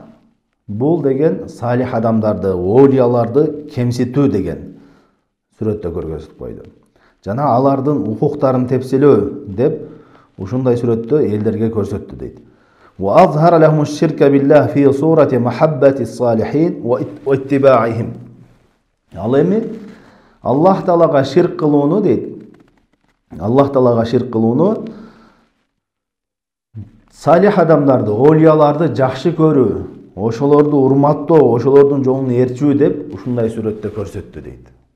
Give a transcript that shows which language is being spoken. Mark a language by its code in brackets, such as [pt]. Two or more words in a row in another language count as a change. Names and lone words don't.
[ky] Бул деген салих адамдарды, олияларды кемситүү деген сүрөттө көрсөтүп койду. Жана алардын укуктарын тепселөө деп ушундай сүрөттө элдерге көрсөттү дейт. [ar] وأظهر لهم الشرك بالله في صورة محبة الصالحين واتباعهم. [ky] Ал эми Аллах Таалага ширк кылууну дейт. Аллах Таалага ширк кылууну салих адамдарды, олияларды жакшы көрүү, ошолорду урматтоо, ошолордун жолун ээрчүү деп ушундай сүрөттө көрсөттү дейт.